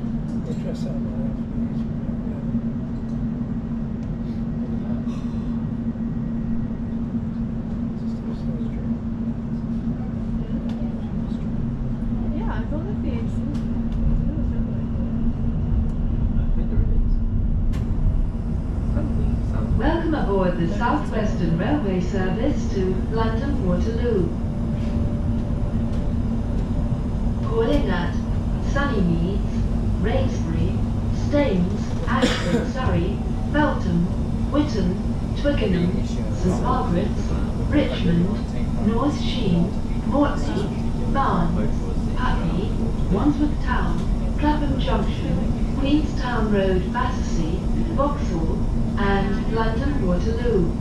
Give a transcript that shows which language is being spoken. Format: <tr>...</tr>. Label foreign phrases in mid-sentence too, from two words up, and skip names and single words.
<en>Yeah, I thought that'd be excellent. Welcome aboard the South Western Railway service to London Waterloo. Calling at Sunnymeads, Raysbury, Staines, Ashford, Surrey, Feltham, Whitton, Twickenham, St Margaret's, Richmond, North Sheen, Mortlake, Barnes, Putney, Wandsworth Town, Clapham Junction, Queenstown Road, Battersea, Vauxhall, and London Waterloo.</en>